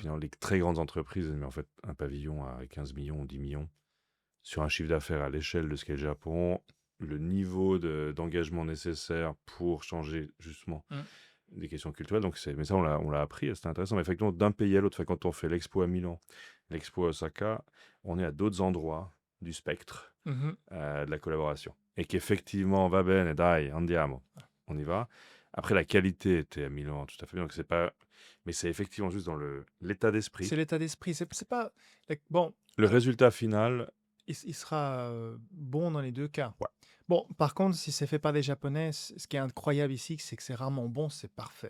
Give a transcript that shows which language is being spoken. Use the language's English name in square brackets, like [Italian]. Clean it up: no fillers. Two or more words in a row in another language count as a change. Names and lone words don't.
[French] finalement les très grandes entreprises, mais en fait, un pavillon à 15 millions ou 10 millions sur un chiffre d'affaires à l'échelle de ce qu'est le Japon, le niveau d'engagement nécessaire pour changer justement Mmh. des questions culturelles. Donc mais ça, on l'a appris, et c'était intéressant. Mais effectivement, d'un pays à l'autre, enfin, quand on fait l'expo à Milan, l'expo à Osaka, on est à d'autres endroits du spectre Mmh de la collaboration. Et qu'effectivement, [Italian] va bene, dai, andiamo, [French] on y va. Après, la qualité était à Milan tout à fait bien, donc c'est pas mais c'est effectivement juste dans l'état d'esprit. C'est l'état d'esprit. C'est pas bon, Le résultat final, il sera, bon dans les 2 cas. ouais, Bon, par contre, si c'est fait par des Japonais, ce qui est incroyable ici, c'est que c'est rarement bon, c'est parfait.